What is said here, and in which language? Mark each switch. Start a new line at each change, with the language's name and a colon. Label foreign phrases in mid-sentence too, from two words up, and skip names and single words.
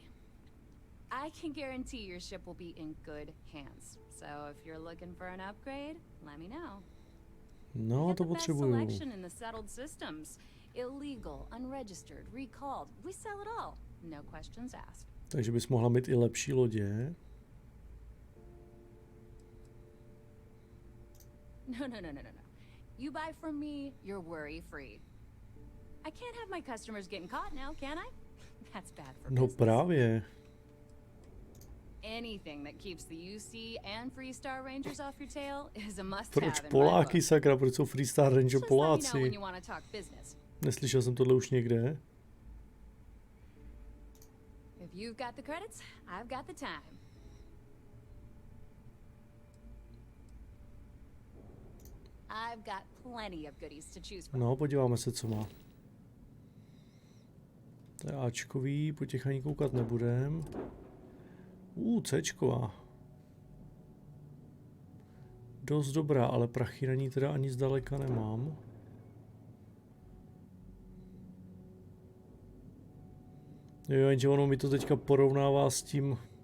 English: I can guarantee your ship will be in good hands. So if you're looking for an upgrade, let me know.
Czech: No, to potřebuju.
English: Selection in the settled systems. Illegal, unregistered, recalled. We sell it all. No questions asked.
Czech: Takže bys mohla mít i lepší lodě. No.
English: You buy from me, you're worry-free. I can't have my customers getting caught now, can I? That's bad for
Czech: No
English: business.
Czech: právě.
English: Anything that keeps the UC and Freestar Rangers off your tail is a must-have
Czech: Proč
English: in my
Czech: Poláky,
English: book.
Czech: sakra, proč jsou Freestar Ranger
English: Just let me know
Czech: Poláci?
English: when you want to talk business.
Czech: Neslyšel jsem tohle už někde.
English: If you've got the credits, I've got the time. I've got plenty of goodies to choose from.
Czech: No, podíváme se, co má. To je Ačkový, po těch ani koukat nebudem. Cčková. Dost dobrá, ale prachy na ní teda ani zdaleka nemám. Jo, jenže ono mi to teďka porovnává s tím...